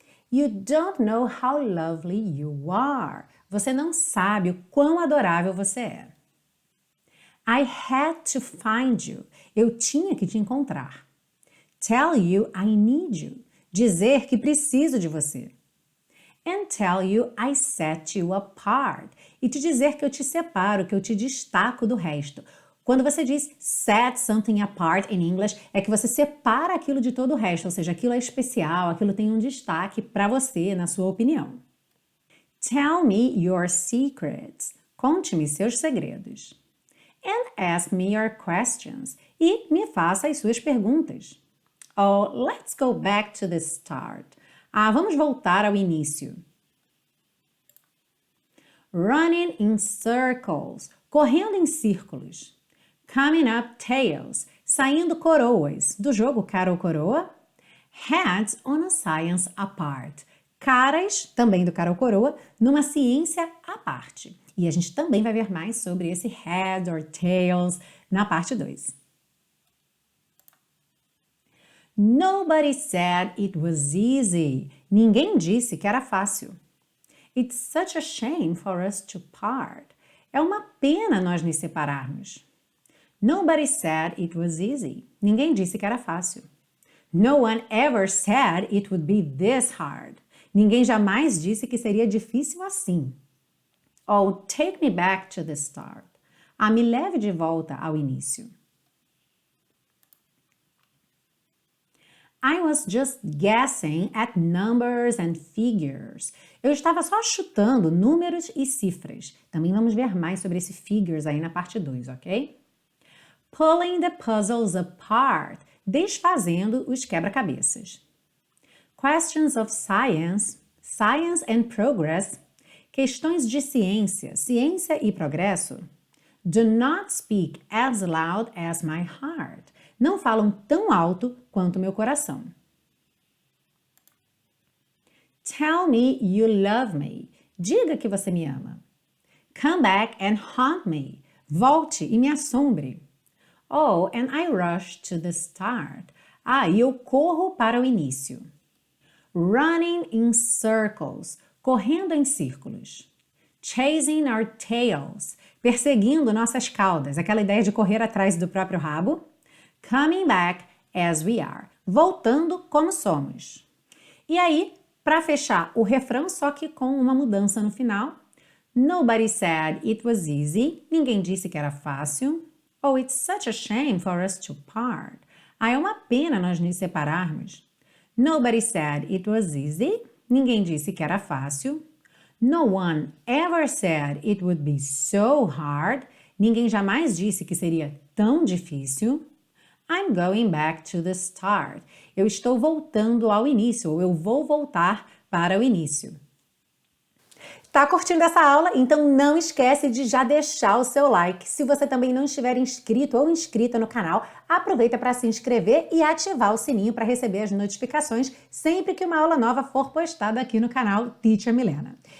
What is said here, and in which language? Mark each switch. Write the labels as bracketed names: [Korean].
[English] You don't know how lovely you are. [Portuguese] Você não sabe o quão adorável você é. [English] I had to find you. [Portuguese] Eu tinha que te encontrar. [English] Tell you I need you. [Portuguese] Dizer que preciso de você. [English] And tell you I set you apart. [Portuguese] E te dizer que eu te separo, que eu te destaco do resto. Quando você diz [English] set something apart in English, [Portuguese] é que você separa aquilo de todo o resto, ou seja, aquilo é especial, aquilo tem um destaque para você, na sua opinião. [English] Tell me your secrets. [Portuguese] Conte-me seus segredos. [English] And ask me your questions. [Portuguese] E me faça as suas perguntas. [English] Oh, let's go back to the start. [Portuguese] Vamos voltar ao início. [English] Running in circles. [Portuguese] Correndo em círculos. [English] Coming up tails, [Portuguese] saindo coroas, do jogo cara ou coroa. [English] Heads on a science apart, [Portuguese] caras, também do cara ou coroa, numa ciência à parte. E a gente também vai ver mais sobre esse head or tails na parte 2. [English] Nobody said it was easy. [Portuguese] Ninguém disse que era fácil. [English] It's such a shame for us to part. [Portuguese] É uma pena nós nos separarmos. [English] Nobody said it was easy. [Portuguese] Ninguém disse que era fácil. [English] No one ever said it would be this hard. [Portuguese] Ninguém jamais disse que seria difícil assim. [English] Oh, take me back to the start. [Portuguese] Me leve de volta ao início. [English] I was just guessing at numbers and figures. [Portuguese] Eu estava só chutando números e cifras. Também vamos ver mais sobre esse figures aí na parte 2, ok? [English] Pulling the puzzles apart, [Portuguese] desfazendo os quebra-cabeças. [English] Questions of science, science and progress, [Portuguese] questões de ciência, ciência e progresso. [English] Do not speak as loud as my heart. [Portuguese] Não falam tão alto quanto meu coração. [English] Tell me you love me. [Portuguese] Diga que você me ama. [English] Come back and haunt me. [Portuguese] Volte e me assombre. [English] Oh, and I rush to the start. [Portuguese] E eu corro para o início. [English] Running in circles. [Portuguese] Correndo em círculos. [English] Chasing our tails. [Portuguese] Perseguindo nossas caudas. Aquela ideia de correr atrás do próprio rabo. [English] Coming back as we are. [Portuguese] Voltando como somos. E aí, para fechar o refrão, só que com uma mudança no final. [English] Nobody said it was easy. [Portuguese] Ninguém disse que era fácil. [English] Oh, it's such a shame for us to part. [Portuguese] É uma pena nós nos separarmos. [English] Nobody said it was easy. [Portuguese] Ninguém disse que era fácil. [English] No one ever said it would be so hard. [Portuguese] Ninguém jamais disse que seria tão difícil. [English] I'm going back to the start. [Portuguese] Eu estou voltando ao início, ou eu vou voltar para o início. Tá curtindo essa aula? Então não esquece de já deixar o seu like. Se você também não estiver inscrito ou inscrita no canal, aproveita para se inscrever e ativar o sininho para receber as notificações sempre que uma aula nova for postada aqui no canal Teacher Milena.